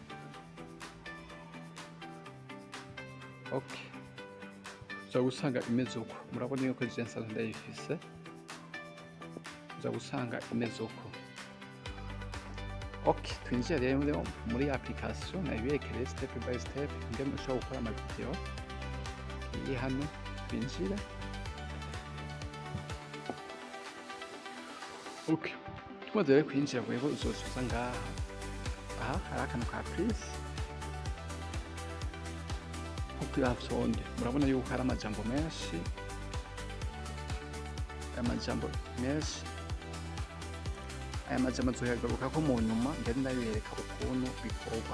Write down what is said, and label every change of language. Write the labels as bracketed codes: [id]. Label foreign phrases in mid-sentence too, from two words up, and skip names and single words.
[rn] Okay, uza gusanga imeze uko. Murabona yuko je nsanzwe ndayifise. Uza gusanga imeze uko. Okay, twinjiye rero muri application nayiberekeye [en] step by step [rn] ingene ushobora gukora amavideo. Iyi hano twinjire. Okay, tumaze rero kwinjira wewe uzosubiza ngaha. Aha hari akantu ka please. Sonde murabona yuko hari amajambo menshi, aya majambo azoyagaruka ko mu nyuma ndari ndabereka ukuntu bikorwa.